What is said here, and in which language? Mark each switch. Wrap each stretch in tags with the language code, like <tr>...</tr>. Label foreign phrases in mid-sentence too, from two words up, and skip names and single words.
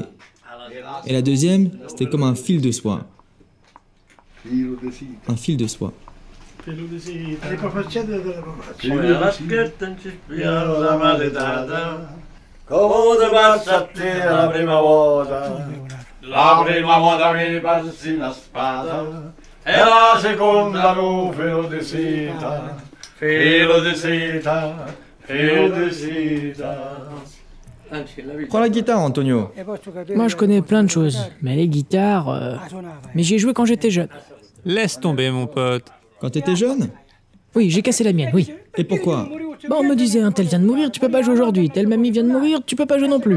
<fr>Et la deuxième, c'était comme un fil de soie. Un fil de soie.</fr> <it>La prima volta mi passi la spada e la seconda no filo di seta, filo di seta, filo di seta.</it> <fr>Prends la guitare, Antonio. Moi, je connais plein de choses, mais les guitares... Mais j'y ai joué quand j'étais jeune. Laisse tomber, mon pote. Quand t'étais jeune? Oui, j'ai cassé la mienne, oui. Et pourquoi? Bah, on me disait, un tel vient de mourir, tu peux pas jouer aujourd'hui. Telle mamie vient de mourir, tu peux pas jouer non plus.</fr>